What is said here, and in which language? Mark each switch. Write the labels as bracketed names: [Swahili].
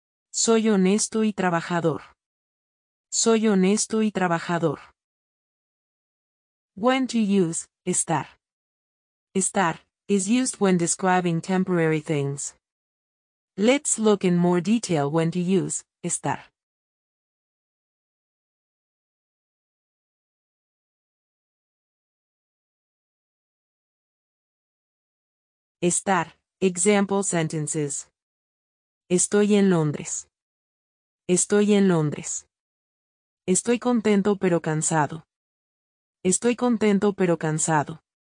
[Spanish] Soy honesto y trabajador. Soy honesto y trabajador. [English] When to use, [Spanish] estar. [English] Estar is used when describing temporary things. Let's look in more detail when to use, [Spanish] estar. [English] Estar, example sentences. [Spanish] Estoy en Londres. Estoy en Londres. Estoy contento pero cansado. Estoy contento pero cansado.